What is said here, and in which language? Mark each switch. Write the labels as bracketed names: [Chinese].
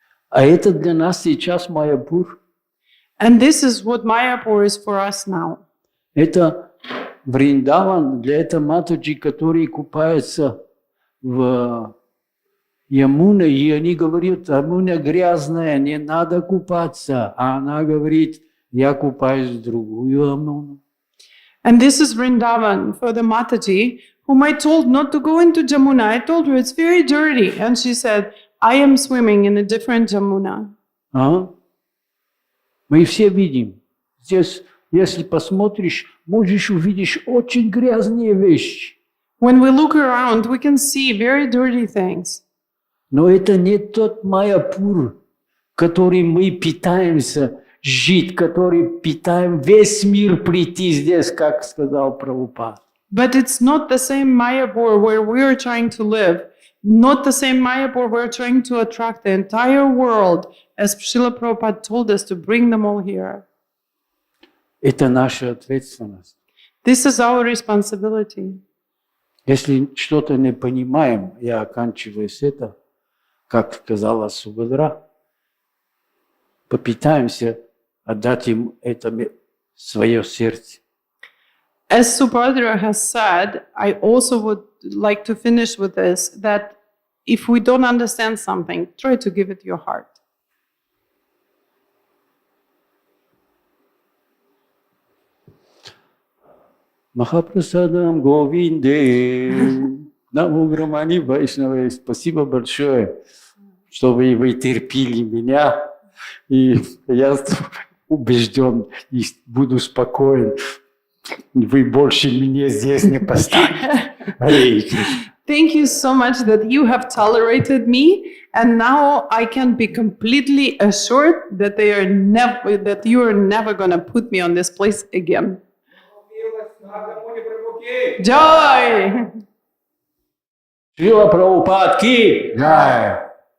[Russian] А это для нас сейчас Майяпур. [English] And this is what Mayapur is for us now. [Russian] Это Вриндаван для этой матушки, которые купаются в Ямуне, и они говорят, Ямуна грязная, не надо купаться. А она говорит, я купаюсь в другую Ямуну. [English] And this is Vrindavan for the Mataji, whom I told not to go into Jamuna. I told her it's very dirty. And she said, I am swimming in a different Jamuna. [Russian] А? Мы все видим. Здесь, если посмотришь, можешь увидеть очень грязные вещи. [English] When we look around, we can see very dirty things. [Russian] Но это не тот Майяпур, который мы питаемся жить, который питаем весь мир прийти здесь, как сказал Прабхупад. [English] But it's not the same Mayapur where we are trying to live, not the same Mayapur we're trying to attract the entire world, as Srila Prabhupada told us to bring them all here. [Russian] Это наша ответственность. [English] This is our responsibility. [Russian] Если что-то не понимаем, я оканчиваю с это, как сказала Субхадра, попытаемся отдать им это свое сердце. [English] As Subhadra has said, I also would like to finish with this, that if we don't understand something, try to give it your heart. [Russian] Махапрасадам Говинде, Наму Грамани Вайшнаве, спасибо большое, что вы терпели меня, и я убежден и буду спокоен. Вы больше меня здесь не поставите. [English] Thank you so much that you have tolerated me, and now I can be completely assured that you are never going to put me on this place again. Joy! [Russian] Шрила Прабхупад ки! Джай!